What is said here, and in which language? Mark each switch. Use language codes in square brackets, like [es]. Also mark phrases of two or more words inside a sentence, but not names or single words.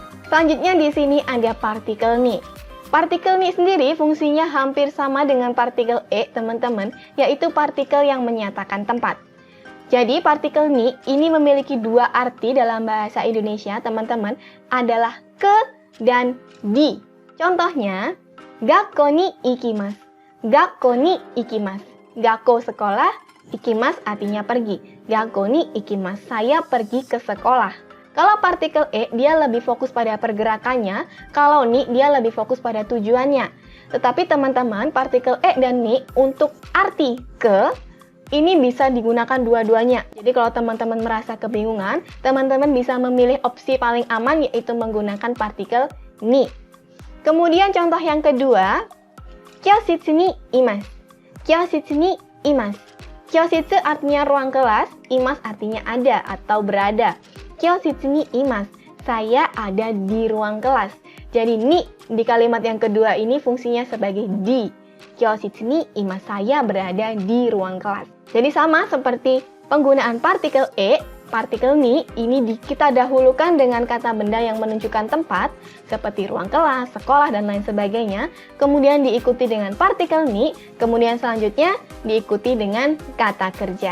[id] Selanjutnya di sini ada partikel ni. Partikel ni sendiri fungsinya hampir sama dengan partikel e, teman-teman, yaitu partikel yang menyatakan tempat. Jadi partikel ni ini memiliki dua arti dalam bahasa Indonesia, teman-teman, adalah ke dan di. Contohnya, [ja] 学校に行きます. 学校に行きます. [id] Gakko sekolah, ikimasu artinya pergi. [ja] 学校に行きます. [id] Saya pergi ke sekolah. Kalau partikel e dia lebih fokus pada pergerakannya, kalau ni dia lebih fokus pada tujuannya. Tetapi teman-teman, partikel e dan ni untuk arti ke ini bisa digunakan dua-duanya. Jadi kalau teman-teman merasa kebingungan, teman-teman bisa memilih opsi paling aman yaitu menggunakan partikel ni. Kemudian contoh yang kedua, [ja] 教室にいます. 教室にいます. [id] Kyoshitsu artinya ruang kelas, imasu artinya ada atau berada. [ja] 教室にいます. [id] Saya ada di ruang kelas. Jadi ni di kalimat yang kedua ini fungsinya sebagai di. [ja] 教室にいます. [id] Saya berada di ruang kelas. Jadi sama seperti penggunaan partikel e, partikel ni ini kita dahulukan dengan kata benda yang menunjukkan tempat seperti ruang kelas, sekolah, dan lain sebagainya. Kemudian diikuti dengan partikel ni, kemudian selanjutnya diikuti dengan kata kerja.